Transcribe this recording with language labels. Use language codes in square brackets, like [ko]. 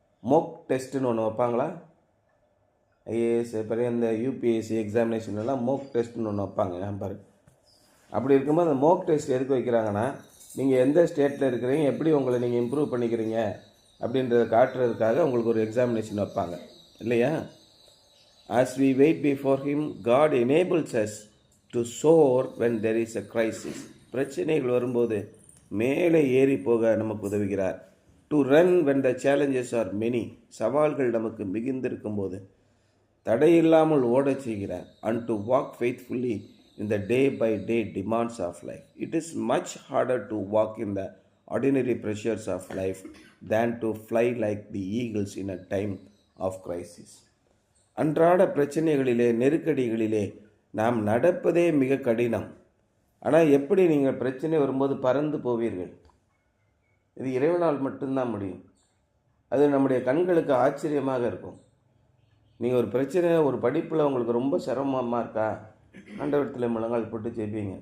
[ta] மோக் டெஸ்ட்டுன்னு ஒன்று வைப்பாங்களா? ஐஏஎஸ் இப்போ இந்த யூபிஎஸ்சி எக்ஸாமினேஷன்லாம் மோக் டெஸ்ட்டுன்னு ஒன்று வைப்பாங்க பாரு. அப்படி இருக்கும்போது அந்த மோக் டெஸ்ட் எதுக்கு வைக்கிறாங்கன்னா, நீங்கள் எந்த ஸ்டேட்டில் இருக்கிறீங்க, எப்படி உங்களை நீங்கள் இம்ப்ரூவ் பண்ணிக்கிறீங்க அப்படின்றத காட்டுறதுக்காக உங்களுக்கு ஒரு எக்ஸாமினேஷன் வைப்பாங்க இல்லையா? [en] As we wait before him, God enables us to soar when there is a crisis. [ta] பிரச்சனைகள் வரும்போது மேலே ஏறி போக நமக்கு உதவுகிறார். [en] To run when the challenges are many. [ta] சவால்கள் நமக்கு மிகுந்திருக்கும் போது தடையில்லாமல் ஓடச் செய்கிறார். [en] And to walk faithfully in the day-by-day demands of life. It is much harder to walk in the ordinary pressures of life than to fly like the eagles in a time of crisis. [ta] அன்றாட பிரச்சனைகளிலே, நெருக்கடிகளிலே நாம் நடப்பதே மிக கடினம். ஆனால் எப்படி நீங்கள் பிரச்சனை வரும்போது பறந்து போவீர்கள்? இது இறைவனால் மட்டும்தான் முடியும். அது நம்முடைய கண்களுக்கு ஆச்சரியமாக இருக்கும். நீங்கள் ஒரு பிரச்சனை, ஒரு படிப்பில் உங்களுக்கு ரொம்ப சிரமமாக இருக்கா, ஆண்டவரிடத்தில் முழங்கால் போட்டு ஜெபிங்க.